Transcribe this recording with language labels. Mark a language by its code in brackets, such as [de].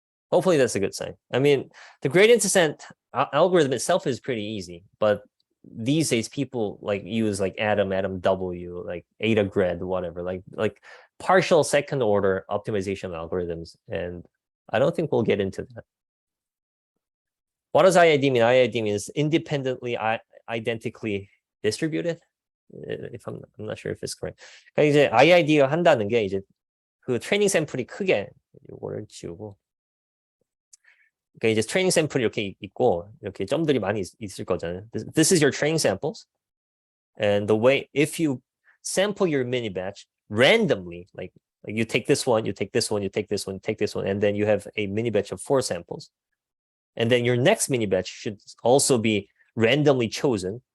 [en] Hopefully that's a good sign. I mean, the gradient descent algorithm itself is pretty easy, but these days people like use like Adam W, like Ada Gred, whatever, like partial second order optimization algorithms. And I don't think we'll get into that. What does IID mean? IID means independently identically distributed. If I'm not sure if it's correct. [ko] 그러니까 이제 IID가 한다는 게 이제 그 트레이닝 샘플이 크게 이거를 지우고, 그러니까 이제 트레이닝 샘플이 이렇게 있고 이렇게 점들이 많이 있을 거잖아요. [en] This is your training samples, and the way if you sample your mini batch randomly, like you take this one, you take this one, you take this one, take this one, and then you have a mini batch of 4 samples, and then your next mini batch should also be randomly chosen.